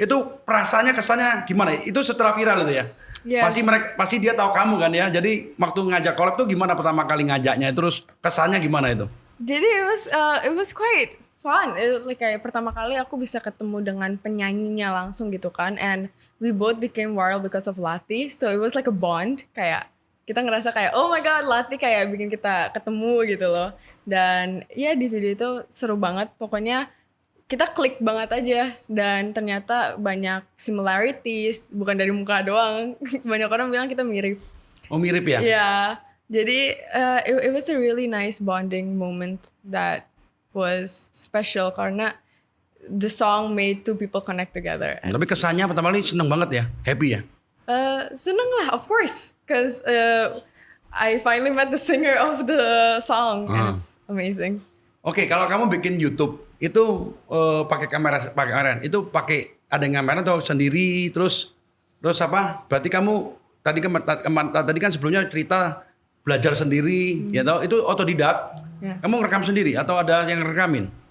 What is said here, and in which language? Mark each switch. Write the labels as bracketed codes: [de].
[id] Itu perasaannya, kesannya gimana? Itu setelah viral itu ya? [en] Yes. [id] Pasti dia tahu kamu kan ya. Jadi waktu ngajak collab tuh gimana pertama kali ngajaknya? Terus kesannya gimana itu? Jadi [en] it was quite fun. [id] Like kayak pertama kali aku bisa ketemu dengan penyanyinya langsung gitu kan. [en] And we both became viral because of Lati. So it was like a bond. [id] Kayak kita ngerasa kayak oh my god Lati kayak bikin kita ketemu gitu loh. Dan ya di video itu seru banget. Pokoknya kita klik banget aja dan ternyata banyak similarities, bukan dari muka doang. Banyak orang bilang kita mirip. Oh mirip ya? Ya, jadi [en] it was a really nice bonding moment that was special [id] karena [en] the song made two people connect together. [id] Tapi kesannya pertama kali seneng banget ya? Happy ya? Seneng lah, [en] of course, cause I finally met the singer of the song, and it's amazing. [id] Oke, kalau kamu bikin YouTube itu pakai kamera itu pakai ada yang kamera atau sendiri terus apa? Berarti kamu tadi kan sebelumnya cerita belajar sendiri ya tau itu otodidak. Ya. Kamu ngerekam sendiri atau ada yang ngerekamin?